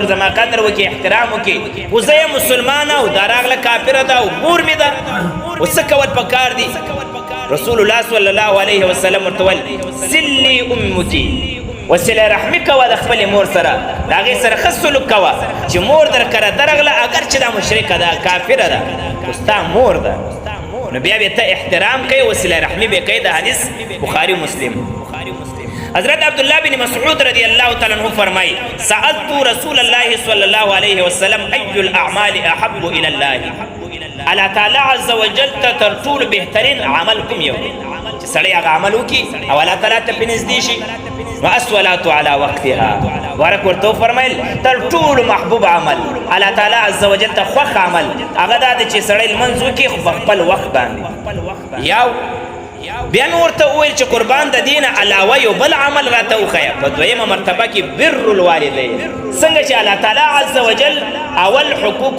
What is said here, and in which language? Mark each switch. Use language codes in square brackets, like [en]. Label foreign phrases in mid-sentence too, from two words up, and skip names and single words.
[ps] زما قدر وکړي احترام وکړي خو زه یم مسلمانه او دا راغله کافره ده او مور مې ده او څه کول پکار دي رسول الله [ar] صلی الله علیه وسلم [ps] ورته ویل [ar] سلی امکی [ps] وسیله رحمي کوه د خپلې مور سره د هغې سره ښه سلوک کوه چې مور در کره درغله اگر چې دا مشرکه ده کافره ده خو ستا مور ده نو بیا به ته احترام کوي وسیله رحمي به کوي د حدیث بخاري مسلم حضرت عبدالله بن مسعود [ar] رضی اللہ تعالی عنہ [ps] فرمائی [ar] سألت رسول اللہ صلی اللہ علیہ وسلم ای الاعمال احب الى اللہ [ps] اللہ تعالی عز وجل ته تر ټولو بهترین عمل کوم یو دی چې سړی هغه عمل وکړي او الله تعالی ته پرې نږدې شي نو [ar] الصلاة علی وقتها [ps] ورک ورته وفرمیل تر ټولو محبوب عمل الله تعالی عز وجل ته خوښ عمل هغه دا دی چې سړی لمونځ وکړي خو په خپل وخت باندې یو بیا مې ورته وویل چې قربان د دې نه علاوه یو بل عمل راته وښیه په دویمه مرتبه کې [ar] بر الوالدین [ps] څنګه چې الله تعالی عز وجل اول حقوق